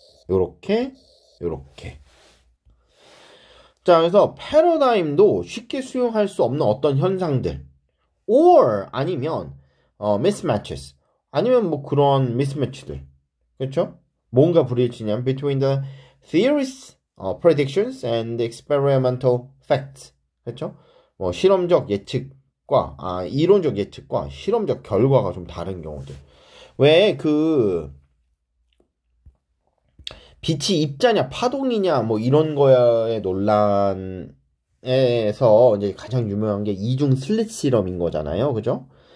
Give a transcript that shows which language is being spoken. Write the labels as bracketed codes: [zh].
[ko] 요렇게 자, 그래서 패러다임도 쉽게 수용할 수 없는 어떤 현상들 [en] or [ko] 아니면 [en] mismatches [ko] 아니면 뭐 그런 mismatch들 그렇죠? 뭔가 불일치냐면 [en] between the theories, predictions and experimental facts [ko] 그렇죠? 뭐 실험적 예측과 이론적 예측과 실험적 결과가 좀 다른 경우들 왜 그 빛이 입자냐 파동이냐 뭐 이런 거의 논란에서 이제 가장 유명한 게 이중 슬릿 실험인 거잖아요. 그죠?